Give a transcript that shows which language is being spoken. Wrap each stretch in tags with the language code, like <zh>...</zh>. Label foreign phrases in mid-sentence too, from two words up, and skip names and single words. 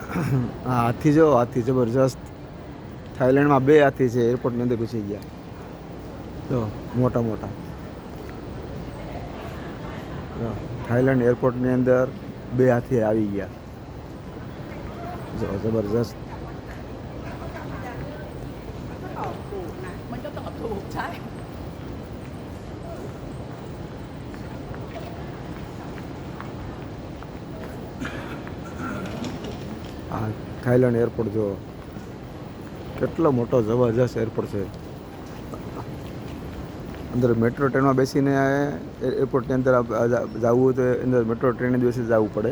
<gu>હા, હાથી જો હાથી જબરજસ્ત. થાઈલેન્ડમાં બે હાથી છે એરપોર્ટની અંદર ઘૂસી ગયા. જો મોટા મોટા. થાઈલેન્ડ એરપોર્ટની અંદર બે હાથી આવી ગયા. જો જબરજસ્ત.</gu> <th>มันก็ตอบถูกนะมันก็ตอบถูกใช่</th> <gu>આ થાઈલેન્ડ એરપોર્ટ જો કેટલો મોટો જબરજસ્ત એરપોર્ટ છે. અંદર મેટ્રો ટ્રેનમાં બેસીને એરપોર્ટની અંદર જવું હોય તો અંદર મેટ્રો ટ્રેનની બેસી જવું પડે.</gu>